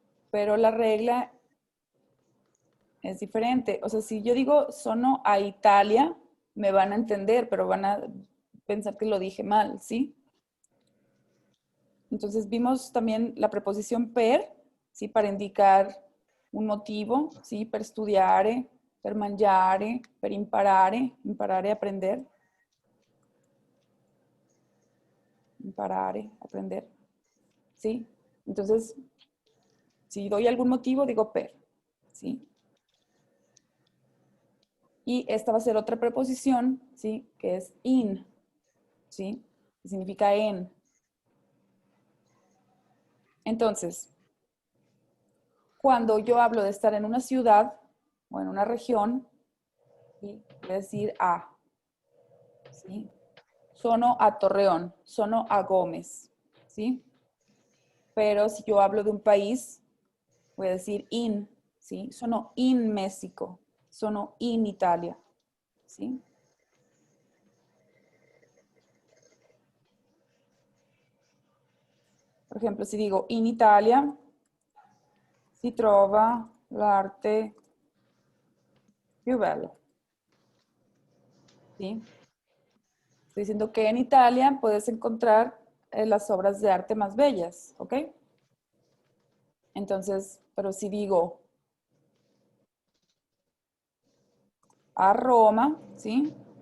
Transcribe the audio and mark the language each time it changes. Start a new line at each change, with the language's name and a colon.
Spanish: Pero la regla es diferente. O sea, si yo digo
Italian: sono a Italia,
Spanish: me van a entender, pero van a pensar que lo dije mal, ¿sí? Entonces vimos también la preposición per, ¿sí? Para indicar un motivo, ¿sí?
Italian: Per studiare, per mangiare, per imparare, aprender.
Spanish: Imparare, aprender, ¿sí? Entonces, si doy algún motivo, digo per, ¿sí? Y esta va a ser otra preposición, ¿sí? Que es in, ¿sí? Que significa en. Entonces, cuando yo hablo de estar en una ciudad o en una región, ¿sí? Voy a decir a, ¿sí?
Italian: Sono a Torreón, sono a Gómez, ¿sí?
Spanish: Pero si yo hablo de un país, voy a decir in, ¿sí?
Italian: Sono in México, sono in Italia, ¿sí?
Spanish: Por ejemplo, si digo
Italian: in Italia, si trova l'arte più bella.
Spanish: ¿Sí? Estoy diciendo que en Italia puedes encontrar las obras de arte más bellas, ¿ok? Entonces, pero si digo a Roma, ¿sí?